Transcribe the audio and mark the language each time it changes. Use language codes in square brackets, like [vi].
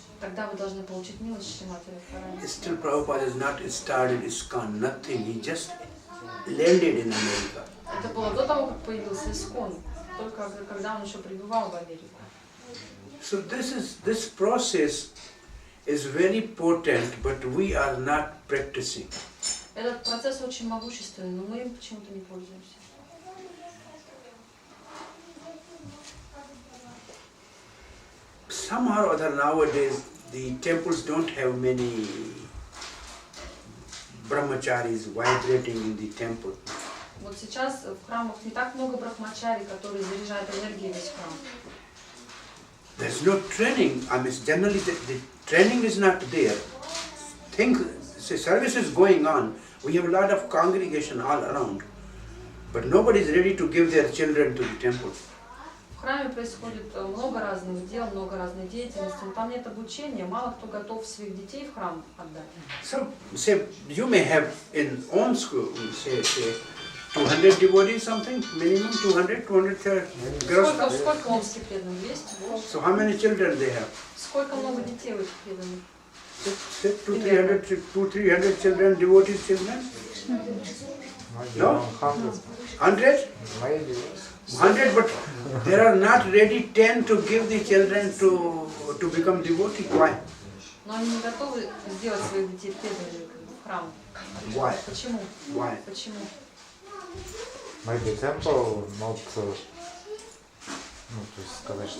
[ru] Тогда вы должны получить милость Шри Матери в храме. [en] Still Prabhupada has not started ISKCON, nothing. He just landed in America. [ru] Это было до того, как появился Искон, только когда он еще прибывал в Америку. [en] So this process is very potent, but we are not practicing. [ru] Этот процесс очень могущественный, но мы им почему-то не пользуемся. [en] Somehow or other nowadays the temples don't have many brahmacharis vibrating in the temple. [ru] Вот сейчас в храмах не так много брахмачари, которые заряжают энергией весь храм. [en] There's no training. I mean, generally the training is not there. Service is going on. We have a lot of congregation all around, but nobody is ready to give their children to the temple. [ru] В храме происходит много разных дел, много разной деятельности, но там нет обучения, мало кто готов своих детей в храм отдать. [en] So, say you may have in Омск, say 200 devotees, something minimum 200, 230 girls. [ru] Сколько в Омске преданных? 200? [en] So how many children they have? [ru] Сколько много детей у этих преданных? [en] 200-300 children, devotees children? No? 100? 100, but there are not ready 10 to give the children to become devotee. Why? [ru] Но они не готовы сделать своих детей преданными в храм. [en] Why? [ru] Почему? [en] Why? [ru] Почему? [en] Maybe temple not, [ru] то есть сказать, что...